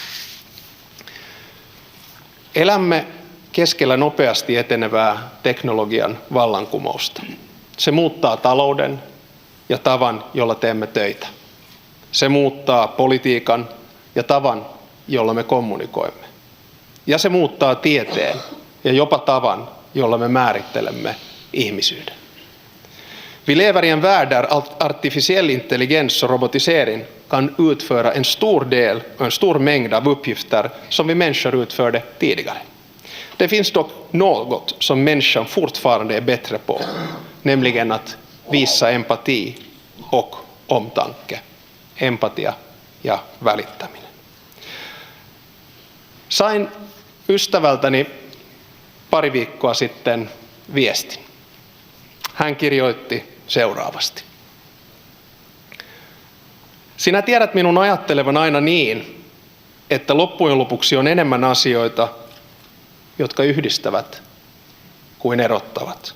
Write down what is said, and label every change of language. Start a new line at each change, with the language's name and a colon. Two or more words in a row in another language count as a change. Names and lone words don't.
Finnish: Elämme keskellä nopeasti etenevää teknologian vallankumousta. Se muuttaa talouden ja tavan, jolla teemme töitä. Se muuttaa politiikan ja tavan, jolla me kommunikoimme. Ja se muuttaa tieteen ja jopa tavan, jolla me määrittelemme ihmisyyden.
Swedish: Vi lever i en värld där artificiell intelligens och robotisering kan utföra en stor del och en stor mängd av uppgifter som vi människor utförde tidigare. Det finns dock något som människan fortfarande är bättre på, nämligen att visa empati och omtanke.
Finnish: Empatia ja välittäminen. Sain ystävältäni pari viikkoa sitten viestin. Hän kirjoitti seuraavasti. Sinä tiedät minun ajattelevan aina niin, että loppujen lopuksi on enemmän asioita, jotka yhdistävät kuin erottavat.